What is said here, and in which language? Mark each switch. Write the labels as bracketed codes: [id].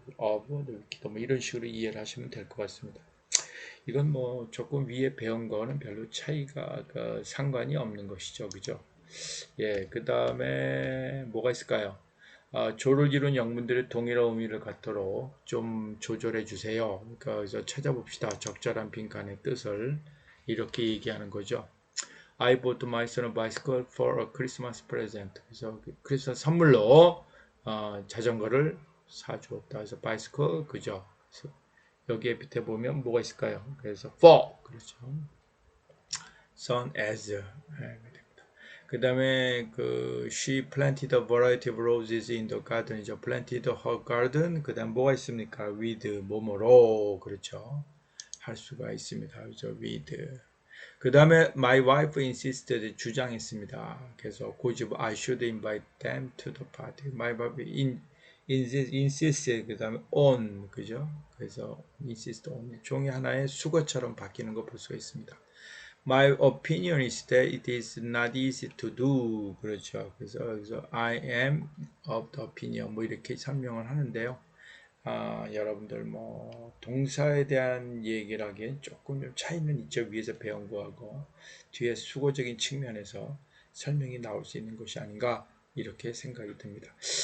[ko] of the wicked 뭐 이런 식으로 이해를 하시면 될 것 같습니다. 이건 뭐 조금 위에 배운 거는 별로 차이가 상관이 없는 것이죠. 그죠? 예, 그 다음에 뭐가 있을까요? 조를 이룬 영문들의 동일한 의미를 갖도록 좀 조절해 주세요. 그러니까 그래서 찾아봅시다. 적절한 빈칸의 뜻을 이렇게 얘기하는 거죠. [en] I bought my son a bicycle for a Christmas present. [ko] 그래서 크리스마스 선물로 자전거를 사주었다. 그래서 bicycle 그죠? 그래서 여기에 밑에 보면 뭐가 있을까요? 그래서 for 그렇죠. [en] son as [ko] 그 다음에 [en] she planted a variety of roses in the garden이죠. planted her garden. [ko] 그 다음 뭐가 있습니까? with 뭐뭐로 그렇죠. 할 수가 있습니다. 그렇죠. with. 그 다음에 [en] my wife insisted [ko] 주장했습니다. 그래서 고집 [en] I should invite them to the party. my wife insisted [ko] 그 다음에 [en] on [ko] 그죠? 그래서 [en] insist on [ko] 종이 하나의 수거처럼 바뀌는 거 볼 수가 있습니다. [en] My opinion is that it is not easy to do. [ko] 그렇죠. 그래서 [en] I am of the opinion [ko] 뭐 이렇게 설명을 하는데요. 여러분들 뭐 동사에 대한 얘기를 하기엔 조금 좀 차이는 있죠. 위에서 배운 거하고 뒤에 수고적인 측면에서 설명이 나올 수 있는 것이 아닌가 이렇게 생각이 듭니다.